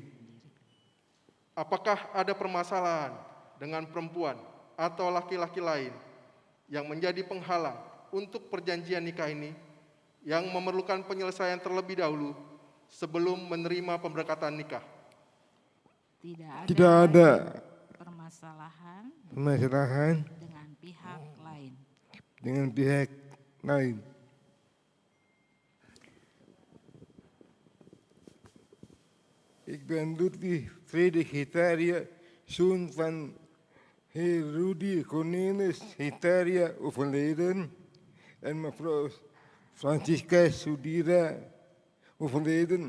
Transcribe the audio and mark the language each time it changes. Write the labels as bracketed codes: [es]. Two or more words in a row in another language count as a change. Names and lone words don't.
[id] Apakah ada permasalahan dengan perempuan atau laki-laki lain yang menjadi penghalang untuk perjanjian nikah ini yang memerlukan penyelesaian terlebih dahulu sebelum menerima pemberkatan nikah? Tidak ada permasalahan dengan pihak lain. [nl] Ik ben Ludwig Frederik Hetaria, zoon van heer Rudi Cornelis Hetaria, overleden en mevrouw Francisca Sudira, overleden.